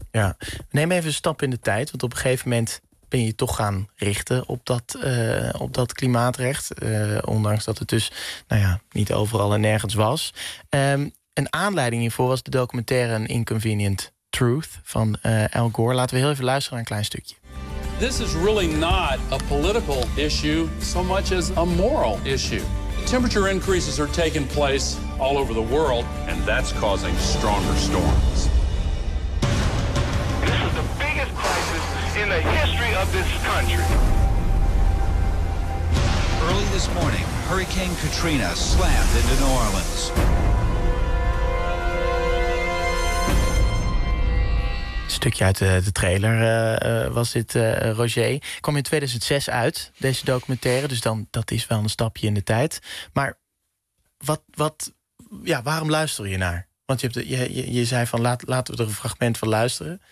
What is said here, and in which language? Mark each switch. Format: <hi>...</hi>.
<nl>Ja, neem even een stap in de tijd, want op een gegeven moment ben je toch gaan richten op dat klimaatrecht. Ondanks dat het dus niet overal en nergens was. Een aanleiding hiervoor was de documentaire An Inconvenient Truth van Al Gore. Laten we heel even luisteren naar een klein stukje.</nl> <en>This is really not a political issue so much as a moral issue. Temperature increases are taking place all over the world, and that's causing stronger storms. This is the biggest crisis in the history of this country. Early this morning, Hurricane Katrina slammed into New Orleans.</en> <nl>Stukje uit de trailer was dit, Roger. Kwam in 2006 uit, deze documentaire. Dus dan, dat is wel een stapje in de tijd. Maar waarom luister je naar? Want je zei van laten we er een fragment van luisteren.</nl>